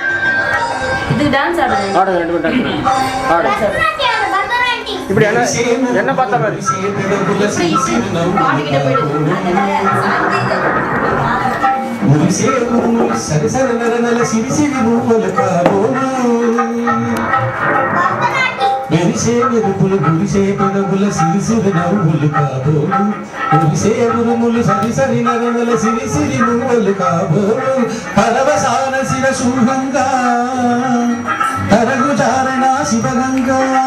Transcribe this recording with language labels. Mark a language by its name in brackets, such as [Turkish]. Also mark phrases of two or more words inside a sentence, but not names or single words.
[Tamil] இது டான்ஸ் ஆடுங்க ஆடுங்க ரெண்டு பேரும் டான்ஸ் ஆடுங்க இப்படி என்ன பார்த்தா மாதிரி [Telugu] సరి సరి నర నల సిరి సిరి రూపల కాబోలు మెరిసే మెరుపులు గురిసే పెదవుల సిరి సిరి నవ్వులు కాబోలు మురిసే మురుములు సరి సరి నర నల సిరి సిరి రూపలు కాబోలు పరవసాన శిర శూభంగా తరగు చారణ శివగంగా